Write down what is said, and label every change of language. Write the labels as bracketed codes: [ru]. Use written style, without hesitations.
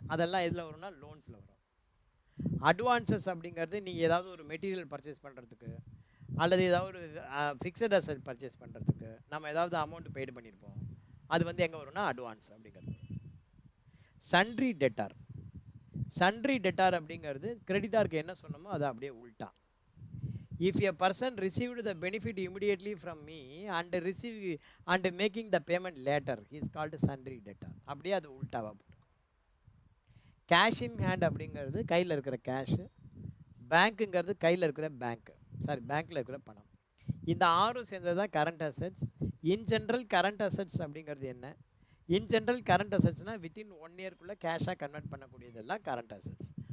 [ta] அதெல்லாம் எதில் வரும்னா லோன்ஸில் வரும். அட்வான்சஸ் அப்படிங்கிறது நீங்கள் ஏதாவது ஒரு மெட்டீரியல் பர்ச்சேஸ் பண்ணுறதுக்கு, அல்லது ஏதாவது ஒரு ஃபிக்ஸட் அசட் பர்ச்சேஸ் பண்ணுறதுக்கு நம்ம ஏதாவது அமௌண்ட் பெய்டு பண்ணியிருப்போம். அது வந்து எங்கே வரும்னா அட்வான்ஸ் அப்படிங்கிறது. Sundry debtor. சன்ட்ரி டெட்டார் அப்படிங்கிறது கிரெடிட்டாருக்கு என்ன சொன்னோமோ அது அப்படியே உல்ட்டா. [en] If a person received the benefit immediately from me and making the payment later, he is called sundry debtor. [ta] அப்படியே அது உல்டாவா போட்டு. கேஷ் இன் ஹேண்ட் அப்படிங்கிறது கையில் இருக்கிற கேஷு, பேங்க்குங்கிறது கையில் இருக்கிற பேங்க்கில் இருக்கிற பணம். இந்த ஆறும் சேர்ந்தது தான் current assets. [en] in general current assets [ta] அப்படிங்கிறது என்ன? [en] in general [ta] கரண்ட் அசட்ஸ்னால் வித்தின் 1 இயர்க்குள்ளே கேஷாக கன்வெர்ட் பண்ணக்கூடியதெல்லாம் கரண்ட் அசட்ஸ்.